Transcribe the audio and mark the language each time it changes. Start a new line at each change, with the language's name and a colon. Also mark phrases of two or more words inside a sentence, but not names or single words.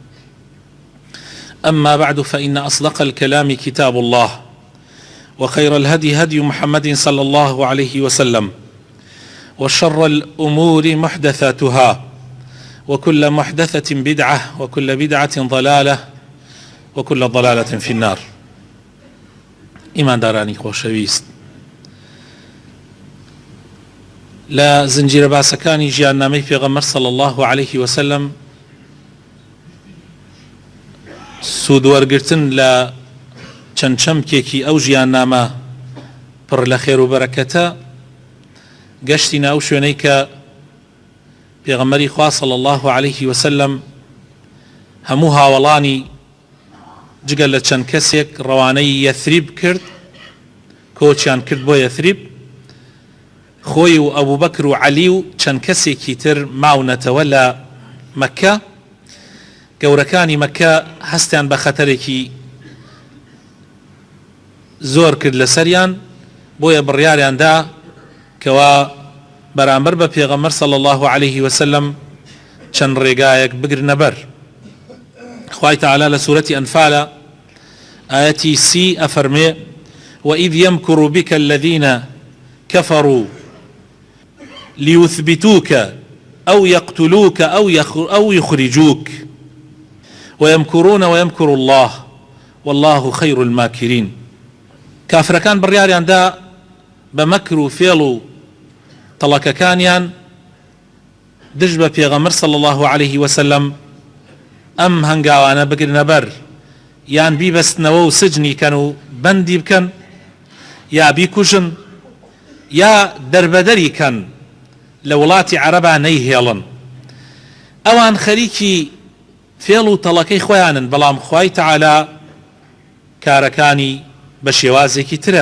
Arabic: أما بعد، فإن أصدق الكلام كتاب الله، وخير الهدي هدي محمد صلى الله عليه وسلم، وشر الأمور محدثاتها، وكل محدثة بدعة، وكل بدعة ضلالة، وكل ضلالة في النار.
Central Kurdish: إيمان داراني خۆشەویست، لا زنجير باسەکانی ژیاننامەی پێغەمبەر
Arabic: صلى الله عليه وسلم
Central Kurdish: سوود وەرگرتن لە چەند چەمکێکی ئەو ژیاننامە پڕ لە خێر و بەرەکەتە گەشتی ناو شوێنەی کە پێغەمبەری خوا
Arabic: صلى الله عليه وسلم
Central Kurdish: هەموو هاوڵانی جگە لە چەند کەسێک ڕەوانەی یەثریب کرد، کۆچیان کرد بۆ یەثریب، خۆی و ئەبوو بەکر و عەلی و چەند کەسێکی تر ماونەتەوە لە مەککە. گەورەکانی مەککە هەستیان بە خەتەرێکی زۆر کرد لەسەریان، بۆیە بڕیاریاندا کەوا بەرامبەر بە پێغەمبەر
Arabic: صلى الله عليه وسلم
Central Kurdish: چەند ڕێگایەک بگرنە بەر. خوای تعالی لە سوورەتی ئەنفالە ئاەتی 30 ئەفەرمێ:
Arabic: وإذ يمكر بك الذين كفروا ليثبتوك أو يقتلوك أو يخرجوك ويمكرون ويمكر الله والله خير الماكرين.
Central Kurdish: كافرەکان بڕیاریاندا بە مەکر و فێڵ و تەڵەکەکانیان دژ بە پێغەمبەر
Arabic: صلى الله عليه وسلم
Central Kurdish: ئەم هەنگاوانە بگرنە بەر، یان بیبەستنەوە و سجنی کەن و بەندی بکەن، یا بیکوژن، یا دەربەدەری کەن لە وڵاتی عەرەبا نەیهێڵن. ئەوان خەریکی فێڵ و تەڵەکەی خۆیانن، بەڵام خوای تەعالی کارەکانی بە شێوازێکی ترە.